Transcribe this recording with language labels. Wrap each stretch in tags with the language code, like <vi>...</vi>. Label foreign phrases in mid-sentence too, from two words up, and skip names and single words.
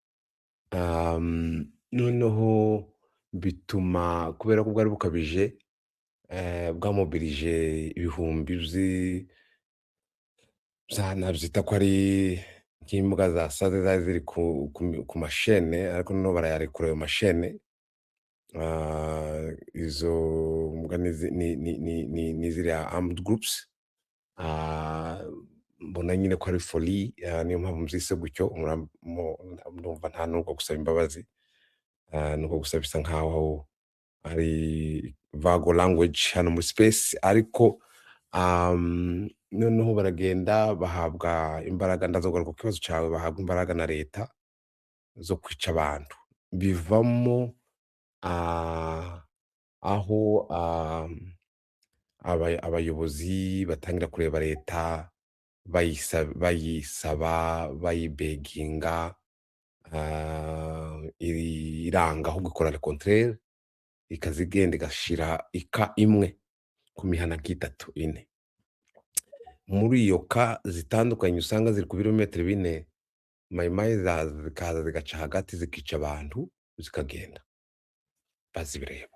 <rw>Noneho bituma kubera ko bwari bukabije, bwamobilije ibihumbi nabyita ko ari nk'imbwa zasaze zari ziri ku mashene, ariko noneho barayarekura ayo mashene. Izo mbwa ni ziriya</rw> <en>armed groups.</en> <rw>Mbona nyine ko ari folie, niyo mpamvu mbyise gutyo. Ndumva nta nubwo gusaba imbabazi, nuko gusa bisa nkaho ari</rw> <en>vago language</en> <rw>hano muri space, ariko noneho baragenda bahabwa imbaraga, ndazogaruka ku kibazo cyawe, bahabwa imbaraga na leta zo kwica abantu. Bivamo aho abayobozi batangira kureba leta bayisaba, bayibeginga, iranga ahubwo ikora</rw> <fr>le contraire,</fr> <rw>ikazigenda igashira ika imwe ku mihana nk'itatu 4. Muri iyo ka zitandukanye usanga ziri ku birometero 4, mayimayi zikaza zigaca hagati zikica abantu zikagenda bazibireba.</rw>